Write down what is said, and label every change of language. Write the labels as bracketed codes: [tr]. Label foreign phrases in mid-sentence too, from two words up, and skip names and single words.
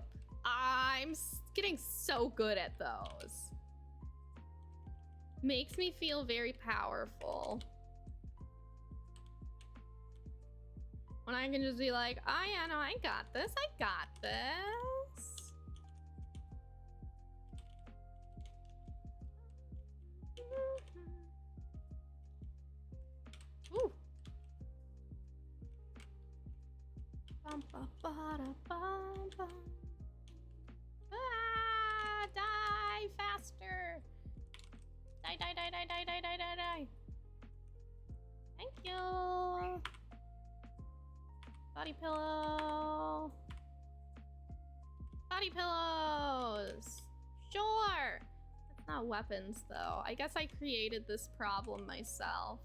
[en] I'm getting so good at those. Makes me feel very powerful. When I can just be like, oh yeah, no, I got this, I got this. Ooh. Bum, ba, ba, da, bum, bum. Ah, die faster. Die, die, die, die, die, die, die, die, die. Thank you. Body pillow. Body pillows. Sure. That's not weapons though. I guess I created this problem myself.